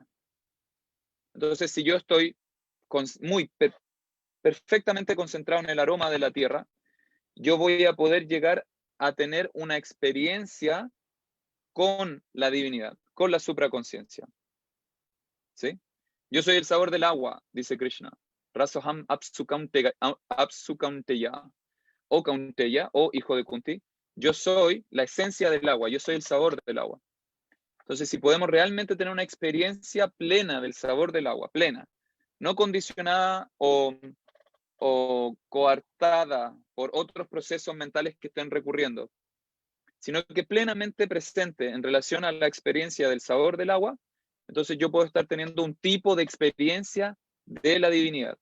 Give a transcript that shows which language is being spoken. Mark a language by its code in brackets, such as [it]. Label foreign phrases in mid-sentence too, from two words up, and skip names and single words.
[es] Entonces, si yo estoy perfectamente concentrado en el aroma de la tierra, yo voy a poder llegar a tener una experiencia con la divinidad, con la supraconciencia. ¿Sí? Yo soy el sabor del agua, dice Krishna. [sa] Rasoham apsukaunteya, o Kaunteya, [es] o hijo de Kunti. yo soy la esencia del agua, yo soy el sabor del agua. Entonces, si podemos realmente tener una experiencia plena del sabor del agua, plena, no condicionada o coartada por otros procesos mentales que estén recurriendo, sino que plenamente presente en relación a la experiencia del sabor del agua, entonces yo puedo estar teniendo un tipo de experiencia de la divinidad.